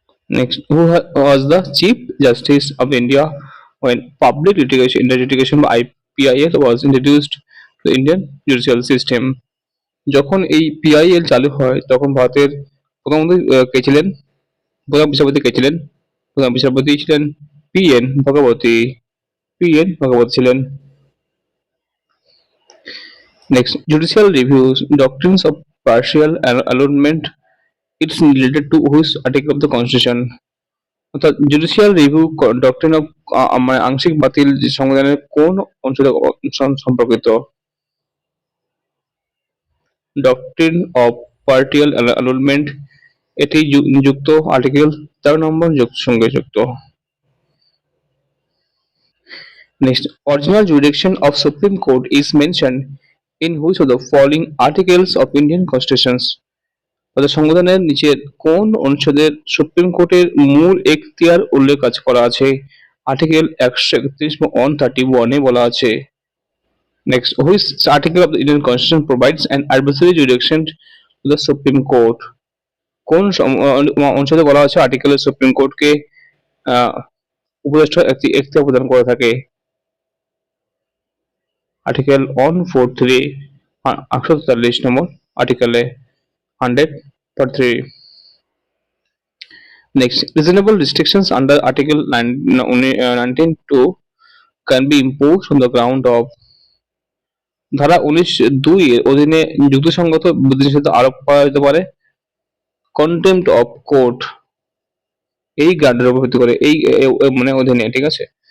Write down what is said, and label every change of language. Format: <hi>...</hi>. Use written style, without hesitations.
<en>Next, who was the Chief Justice of India when public litigation by PIL was introduced to the Indian judicial system?</en> <bn>যখন এই PIL চালু হয় তখন ভারতের প্রধানমন্ত্রী কে ছিলেন? প্রধান বিচারপতি কে ছিলেন? প্রধান বিচারপতি ছিলেন পিএন ভগবতী। পিএন ভগবতী ছিলেন।</bn> <en>Next, judicial reviews doctrines of partial annulment, it's related to which article of the constitution?</en> <bn>অর্থাৎ</bn> <en>judicial review doctrine of</en> <bn>মানে আংশিক বাতিল সংবিধানের কোন অনুচ্ছেদে সম্পর্কিত?</bn> <en>doctrine of partial annulment,</en> <bn>এটি যুক্ত আর্টিকেল 13 নম্বর সঙ্গে যুক্ত।</bn> <en>Next, original jurisdiction of Supreme Court is mentioned in which of the following articles of Indian Constitution?</en> <bn>অর্থাৎ সংবিধানের নিচের কোন অনুচ্ছেদের সুপ্রিম কোর্টের মূল এখতিয়ার উল্লেখ করা আছে? আর্টিকেল 131 বা 131 এ বলা আছে।</bn> <en>Next, which article of the Indian Constitution provides an advisory jurisdiction to the Supreme Court?</en> <bn>কোন অনুচ্ছেদে বলা আছে আর্টিকেলে সুপ্রিম কোর্টকে উপদেষ্টা একটি এখতিয়ার প্রদান করে থাকে? Article 143, 143 number আর্টিকেলে 143।</bn> <en>Next, reasonable restrictions under Article 19(2) can be imposed on the ground of</en> <bn>ধারা 19(2) এর অধীনে যুক্তিসঙ্গত বিধিনিষেধ আরোপ করা যেতে পারে। কন্টেম্পট অফ কোর্ট এই গ্রাউন্ডের উপর ভিত্তি করে মানে অধীনে, ঠিক আছে?</bn>